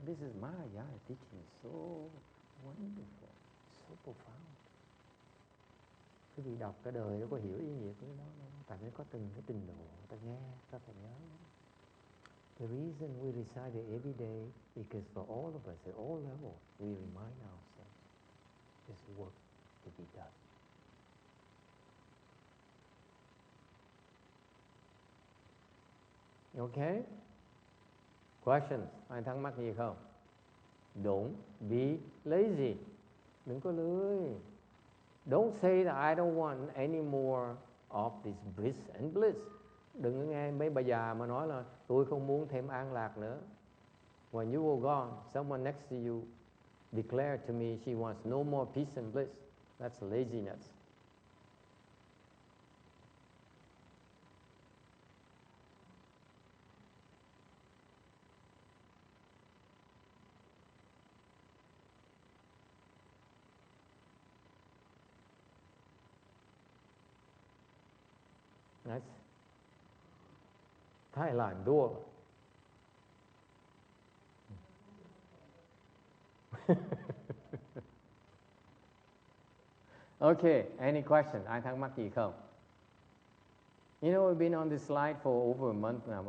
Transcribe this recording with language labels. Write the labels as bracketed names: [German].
[English] This is Mahayana teaching, so wonderful, so profound. [Vietnamese] Quý vị đọc cái đời nó có hiểu ý nghĩa của nó không? Tại vì có từng cái trình độ ta nghe, ta phải nhớ. [English] The reason we recite it every day because for all of us at all levels we remind ourselves there's work to be done. Okay? Questions? [Vietnamese] Ai thắc mắc gì không? [English] Don't be lazy. [Vietnamese] Đừng có lười. [English] Don't say that I don't want any more of this bliss and bliss. [Vietnamese] Đừng có nghe mấy bà già mà nói là tôi không muốn thêm an lạc nữa. [English] When you were gone, someone next to you declared to me she wants no more peace and bliss. That's laziness. That's Thái Lan đua. Okay, any question? [Vietnamese] Ai thắc mắc gì không? [English] You know, we've been on this slide for over a month now.